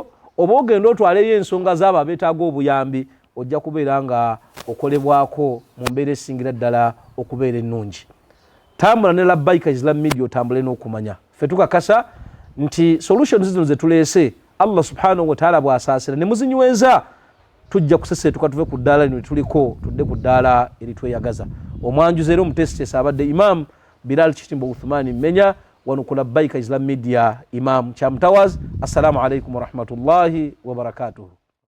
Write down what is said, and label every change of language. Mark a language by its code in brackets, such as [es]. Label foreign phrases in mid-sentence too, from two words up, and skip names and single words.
[lg] oba ogenda otwaleyo ensonga z'abo abeetaaga obuyambi ojja kubeera nga okolebwako mu mbeera esingira ddala okubeera ennungi tambula ne Labbaika Islam Media otambule n'okumanya ffe tukakasa nti solutions zino zetulese Allah [ar] سبحانه وتعالى [lg] bw'asaasira ne muzinyweza tujja kuseseetuka tuve ku ddaala lino tuliko tudde ku ddaala eritweyagaza. Omwanjuzi era omutesitesi abadde Imam Bilal Kitimbo Uthmani Mmenya wano ku Labbaika Islam Media Imam Chamtowers. [ar] السلام عليكم ورحمة الله وبركاته.